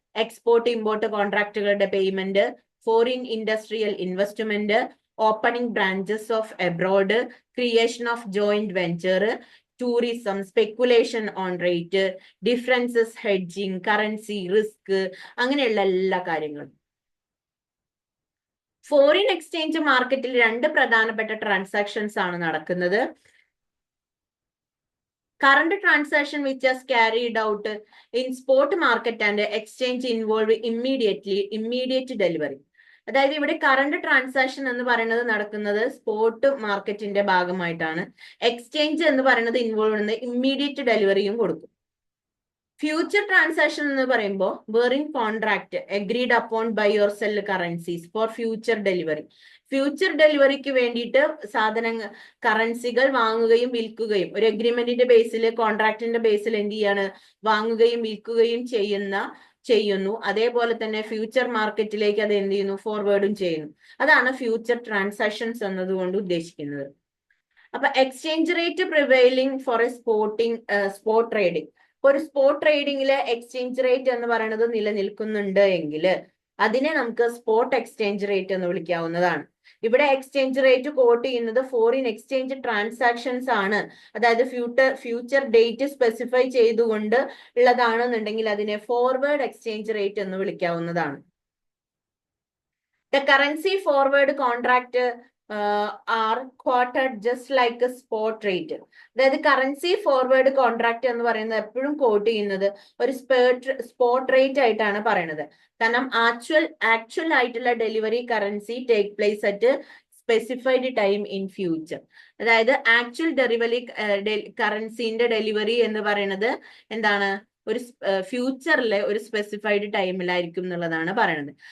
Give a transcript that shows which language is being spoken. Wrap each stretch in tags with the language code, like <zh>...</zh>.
<ml>Export import കോൺട്രാക്റ്റുകളുടെ payment, foreign industrial investment, opening branches of abroad, creation of joint venture, tourism, speculation on rate, differences, hedging, currency risk, അങ്ങനെയുള്ള എല്ലാ കാര്യങ്ങളും. Foreign exchange മാർക്കറ്റിൽ രണ്ട് പ്രധാനപ്പെട്ട transactions ആണ് നടക്കുന്നത്.</ml> <en>Current transaction which is carried out in spot market and exchange involve immediate delivery.</en> <ml>അതായത് ഇവിടെ കറണ്ട് ട്രാൻസാക്ഷൻ എന്ന് പറയുന്നത് നടക്കുന്നത് സ്പോട്ട് മാർക്കറ്റിന്റെ ഭാഗമായിട്ടാണ്. എക്സ്ചേഞ്ച് എന്ന് പറയുന്നത് ഇൻവോൾവ് ചെയ്യുന്നത് ഇമ്മീഡിയറ്റ് ഡെലിവറിയും കൊടുക്കും.</ml> <en>future transaction</en> <ml>എന്ന് പറയുമ്പോൾ</ml> <en>Wearing contract agreed upon buy or sell currencies for future delivery.</en> <ml>Future ഡെലിവറിക്ക് വേണ്ടിയിട്ട് കറൻസികൾ വാങ്ങുകയും വിൽക്കുകയും ഒരു അഗ്രിമെന്റിന്റെ ബേസിൽ കോൺട്രാക്ടിന്റെ ബേസിൽ എന്ത് ചെയ്യാണ്, വാങ്ങുകയും വിൽക്കുകയും ചെയ്യുന്നു. അതേപോലെ തന്നെ ഫ്യൂച്ചർ മാർക്കറ്റിലേക്ക് അത് എന്ത് ചെയ്യുന്നു, ഫോർവേഡും ചെയ്യുന്നു. അതാണ് ഫ്യൂച്ചർ ട്രാൻസാക്ഷൻസ് എന്നതുകൊണ്ട് ഉദ്ദേശിക്കുന്നത്. അപ്പൊ</ml> <en>Exchange rate prevailing for a spot trading.</en> <ml>ഒരു സ്പോട്ട് ട്രേഡിംഗില് എക്സ്ചേഞ്ച് റേറ്റ് എന്ന് പറയുന്നത് നിലനിൽക്കുന്നുണ്ട് എങ്കിൽ അതിനെ നമുക്ക് സ്പോട്ട് എക്സ്ചേഞ്ച് റേറ്റ് എന്ന് വിളിക്കാവുന്നതാണ്. ഇവിടെ എക്സ്ചേഞ്ച് റേറ്റ് കോട്ട് ചെയ്യുന്നത് ഫോറിൻ എക്സ്ചേഞ്ച് ട്രാൻസാക്ഷൻസ് ആണ്. അതായത് ഫ്യൂച്ചർ ഡേറ്റ് സ്പെസിഫൈ ചെയ്തുകൊണ്ട് ഉള്ളതാണെന്നുണ്ടെങ്കിൽ അതിനെ ഫോർവേഡ് എക്സ്ചേഞ്ച് റേറ്റ് എന്ന് വിളിക്കാവുന്നതാണ്.</ml> <en>The currency forward contract are quoted just like a spot rate.</en> <ml>അതായത് കറൻസി ഫോർവേഡ് കോൺട്രാക്ട് എന്ന് പറയുന്നത് എപ്പോഴും കോട്ട് ചെയ്യുന്നത് ഒരു സ്പോട്ട് റേറ്റ് ആയിട്ടാണ് പറയുന്നത്. കാരണം ആക്ച്വൽ ആയിട്ടുള്ള</ml> <en>Delivery currency take place at specified time in future.</en> <ml>അതായത് ആക്ച്വൽ കറൻസിന്റെ ഡെലിവറി എന്ന് പറയുന്നത് എന്താണ്, ഒരു ഫ്യൂച്ചറിലെ ഒരു സ്പെസിഫൈഡ് ടൈമിലായിരിക്കും എന്നുള്ളതാണ് പറയുന്നത്.</ml>